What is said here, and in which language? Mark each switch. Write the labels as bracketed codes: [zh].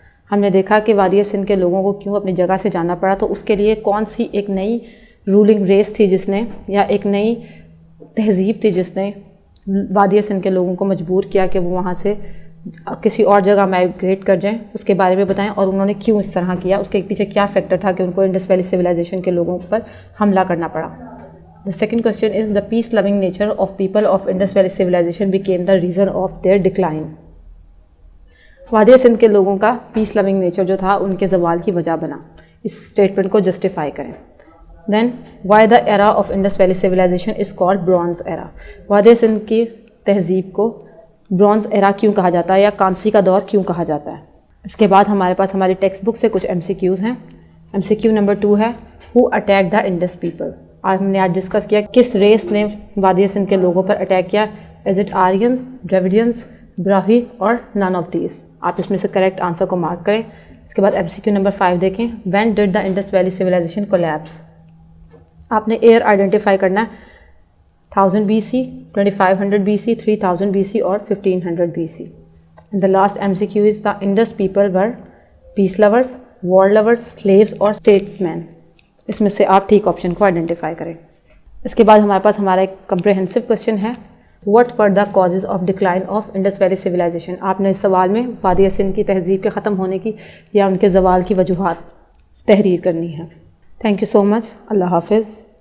[ur] ہم نے دیکھا کہ وادی سندھ کے لوگوں کو کیوں اپنی جگہ سے جانا پڑا، تو اس کے لیے کون سی ایک نئی رولنگ ریس تھی جس نے، یا ایک نئی تہذیب تھی جس نے وادی سندھ کے لوگوں کو مجبور کیا کہ وہ وہاں سے کسی اور جگہ مائیگریٹ کر جائیں. اس کے بارے میں بتائیں اور انہوں نے کیوں اس طرح کیا، اس کے پیچھے کیا فیکٹر تھا کہ ان کو انڈس ویلی سویلائزیشن کے لوگوں پر حملہ کرنا پڑا. [en] The second question is the peace loving nature of people of Indus Valley civilization became the reason of their decline. [ur] وادی سندھ کے لوگوں کا پیس لونگ نیچر جو تھا ان کے زوال کی وجہ بنا. اس اسٹیٹمنٹ کو جسٹیفائی کریں. [en] Then why the era of Indus valley civilisation is called bronze era. [ur] وادی سندھ کی تہذیب کو برونز ایرا کیوں کہا جاتا ہے یا کانسی کا دور کیوں کہا جاتا ہے. اس کے بعد ہمارے پاس ہماری ٹیکسٹ بک سے کچھ MCQs ہیں. MCQ نمبر 2 ہے [en] Who attack the Indus people. [ur] ہم نے آج ڈسکس کیا کس ریس نے وادی سندھ کے لوگوں پر اٹیک کیا. [en] Is it Aryans, Dravidians, Brahui اور none of these. [ur] آپ اس میں سے کریکٹ آنسر کو مارک کریں. اس کے بعد MCQ نمبر 5 دیکھیں [en] When did the Indus valley civilisation collapse. [ur] آپ نے ایئر آئیڈینٹیفائی کرنا ہے 1000 BC, 2500 BC, 3000 BC اور 1500 BC. [en] And the last MCQ is the Indus people were peace lovers, war lovers, slaves اور statesmen. [ur] اس میں سے آپ ٹھیک آپشن کو آئیڈینٹیفائی کریں. اس کے بعد ہمارے پاس ہمارا ایک کمپریہنسو کوشچن ہے [en] What were the causes of decline of Indus valley civilisation. [ur] آپ نے اس سوال میں وادی سندھ کی تہذیب کے ختم ہونے کی یا ان کے زوال کی وجوہات تحریر کرنی ہے. [en] Thank you so much. [ur] اللہ حافظ.